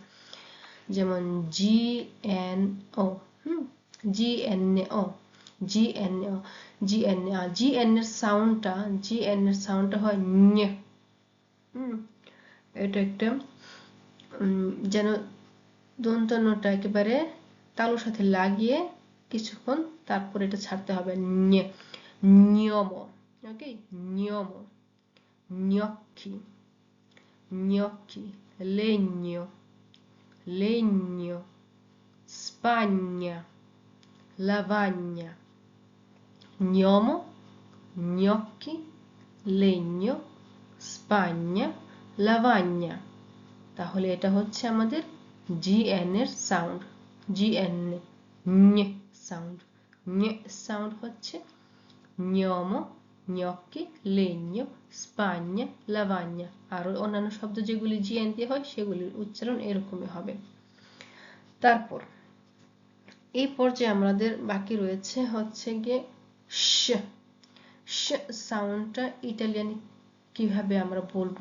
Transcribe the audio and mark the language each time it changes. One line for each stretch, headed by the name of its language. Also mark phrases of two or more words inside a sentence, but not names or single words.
Bangla: যেমন GNO, GNO, GNO, GNA, GN এর সাউন্ডটা হয় ঞ। এটা একটা যেন দন্তন্যটা একেবারে তালুর সাথে লাগিয়ে কিছুক্ষণ তারপর এটা ছাড়তে হবে, নিয়ম। ওকে, নিয়ম,
Italian: gnocchi, gnocchi, legno, legno, Spagna, lavagna, gnomo, gnocchi, legno, Spagna, lavagna।
Bangla: তাহলে এটা হচ্ছে আমাদের GN এর সাউন্ড, GN সাউন্ড, সাউন্ড হচ্ছে
Italian: gnomo, gnocchi, legno, Spagna, lavagna।
Bangla: আর অন্যান্য শব্দ যেগুলি GN দিয়ে হয় সেগুলির উচ্চারণ এরকমই হবে। তারপর এই পর্যায়ে আমাদের বাকি রয়েছে হচ্ছে গিয়ে শ। শ সাউন্ডটা ইটালিয়ান কিভাবে আমরা বলবো?